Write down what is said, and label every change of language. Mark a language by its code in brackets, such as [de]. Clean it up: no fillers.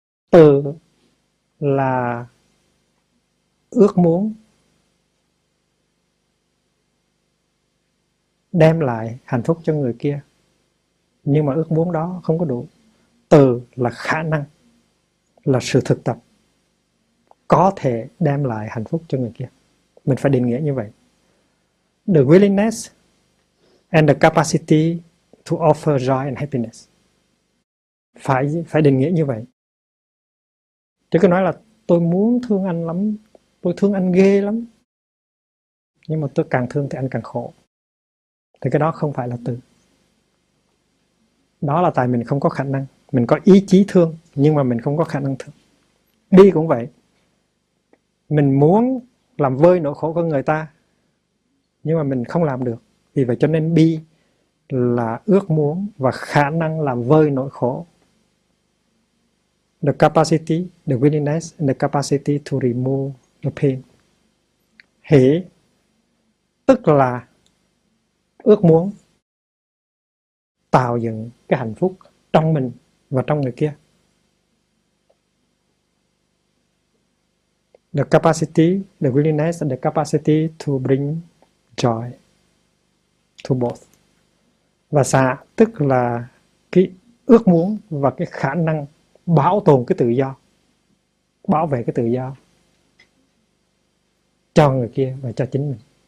[vi] Từ là ước muốn đem lại hạnh phúc cho người kia, nhưng mà ước muốn đó không có đủ. Từ là khả năng, là sự thực tập có thể đem lại hạnh phúc cho người kia. Mình phải định nghĩa như vậy. [en] The willingness and the capacity to offer joy and happiness. [vi] Phải định nghĩa như vậy. Chứ cứ nói là tôi muốn thương anh lắm, tôi thương anh ghê lắm, nhưng mà tôi càng thương thì anh càng khổ, thì cái đó không phải là từ. Đó là tại mình không có khả năng. Mình có ý chí thương, nhưng mà mình không có khả năng thương. Bi cũng vậy. Mình muốn làm vơi nỗi khổ của người ta, nhưng mà mình không làm được. Vì vậy cho nên bi là ước muốn và khả năng làm vơi nỗi khổ. [en] The capacity, the willingness, and the capacity to remove the pain. [vi] Hỷ tức là ước muốn tạo dựng cái hạnh phúc trong mình và trong người kia. [en] The capacity, the willingness, and the capacity to bring joy to both. [vi] Và xả tức là cái ước muốn và cái khả năng bảo tồn cái tự do, bảo vệ cái tự do cho người kia và cho chính mình.